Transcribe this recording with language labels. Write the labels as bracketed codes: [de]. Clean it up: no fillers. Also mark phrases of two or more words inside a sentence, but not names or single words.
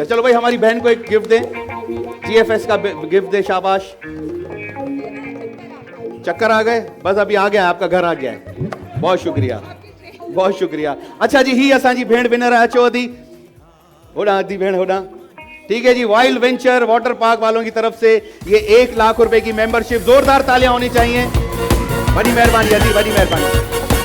[hi] चलो भाई हमारी बहन को एक गिफ्ट दे, GFS का गिफ्ट दे, शाबाश। चक्कर आ गए, बस अभी आ गया, आपका घर आ गया है। बहुत शुक्रिया, बहुत शुक्रिया। [sd] अच्छा जी, ही असांजी भेण विनर है, अचो अदी होड़ा, अदी भेण होड़ा। [hi] ठीक है जी, वाइल्ड वेंचर वाटर पार्क वालों की तरफ से ये 1 लाख रुपए की मेंबरशिप, जोरदार तालियां होनी चाहिए। [sd] बड़ी मेहरबानी अदी, बड़ी मेहरबानी।